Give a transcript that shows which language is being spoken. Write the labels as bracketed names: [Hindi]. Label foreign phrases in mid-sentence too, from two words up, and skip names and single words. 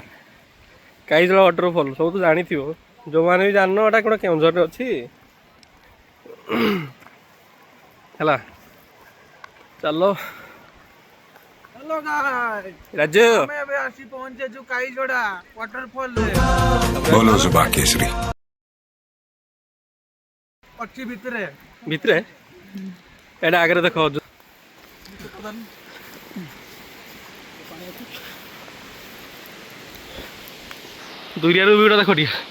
[Odia] କାଇଜୋଡ଼ା ୱାଟରଫଲ୍ ସବୁ ତ ଜାଣିଥିବ, ଯେଉଁମାନେ ବି ଜାଣିନ ଏଇଟା କ'ଣ କେଉଁଝରରେ ଅଛି ହେଲା। ଚାଲ ରାଜୁ ଆମେ ଏବେ ଆସି ପହଞ୍ଚିଛୁ କାଇଜୋଡ଼ା ୱାଟରଫଲରେ। [Hindi] बोलो जुबा केसरी। [Odia] ଅଛି ଭିତରେ ଏଇଟା ଆଗରେ ଦେଖ ଦୁରିଆରୁ ଭିଡ଼ ଦେଖ ଟିକେ।